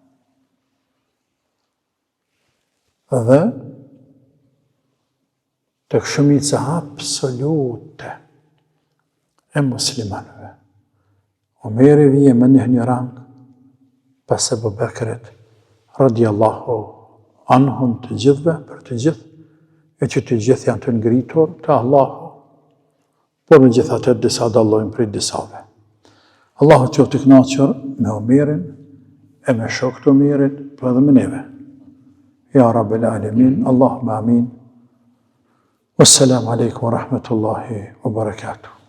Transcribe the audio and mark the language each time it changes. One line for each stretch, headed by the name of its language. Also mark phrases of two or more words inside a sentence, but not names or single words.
Albanian: Dhe tek shumica absolute e muslimanëve, Omeri vije me një rang pas Ebu Bekrit,
Arabic: رضي الله عنهم
Albanian: të gjithve, për të gjithë, e që të gjithë janë të ngritur të Allahu, por me gjithatë disa dallojnë prej disave. Allahu qoftë të kënaqur me Omerin e me shokët Omerit, po edhe me neve.
Arabic: يا رب العالمين اللهم آمين. والسلام عليكم ورحمة الله وبركاته.